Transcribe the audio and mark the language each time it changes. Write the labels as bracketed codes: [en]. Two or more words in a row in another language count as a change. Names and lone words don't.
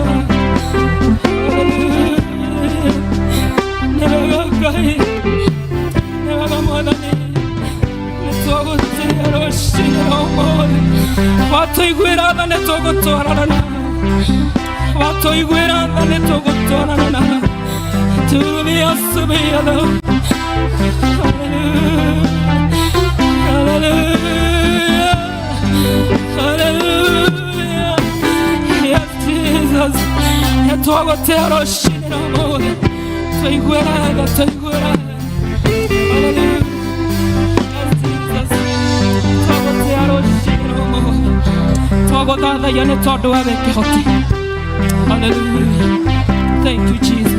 [ki] Hallelujah, nĩ wega Ngai, nĩ wega Mwathani, nĩ twagũtĩĩa rũcinĩ rwa ũmũthĩ. Watũiguĩra tha nĩ tũgũtwarana nawe, watũiguĩra tha nĩ tũgũtwarana nawe. [sw] Turumia asubuhi ya leo. [ki] Hallelujah, hallelujah. [en] Yes, Jesus, [ki] nĩ twagũtĩĩa rũcinĩ rwa ũmũthĩ, tũiguĩra tha, tũiguĩra tha. Hallelujah, [en] yes, Jesus, [ki] twagũtĩĩa rũcinĩ rwa ũmũthĩ, twagũthathaiya nĩ tondũ we kĩhoti. [en] Hallelujah, thank you Jesus.